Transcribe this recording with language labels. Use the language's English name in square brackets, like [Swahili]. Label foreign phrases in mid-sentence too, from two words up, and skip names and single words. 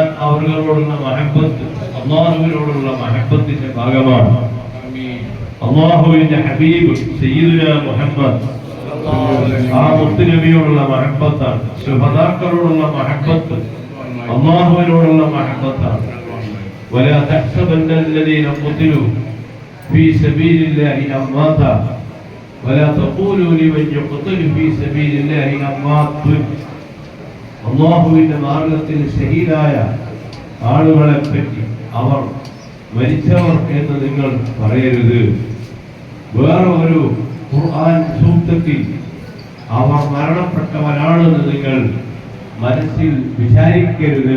[Malayalam] അവരോടുള്ള മഹബ്ബത്ത് അല്ലാഹുവിനോടുള്ള മഹബ്ബത്തിന്റെ ഭാഗമാണ്. അല്ലാഹുവിന്റെ ഹബീബ് സയ്യിദുനാ മുഹമ്മദ് ആ മുത്തുനബിയോടുള്ള മഹബ്ബത്താണ്. ശുഹദാക്കളോടുള്ള മഹബ്ബത്ത് അല്ലാഹുവിനോടുള്ള മഹബ്ബത്താണ്. [Arabic] ولا تحسبن الذين قتلوا في سبيل الله أمواتا ولا تقولوا لمن يقتل في سبيل الله أموات. [Malayalam] അല്ലാഹുവിന്റെ മാർഗത്തിൽ ഷഹീദായ ആളുകളെ പറ്റി അവർ മരിച്ചവർ എന്ന് നിങ്ങൾ പറയരുത്. വേറെ ഒരു ഖുർആൻ സൂക്തത്തിൽ അവർ മരണപ്പെട്ടവരാണെന്ന് നിങ്ങൾ മനസ്സിൽ വിചാരിക്കരുത്.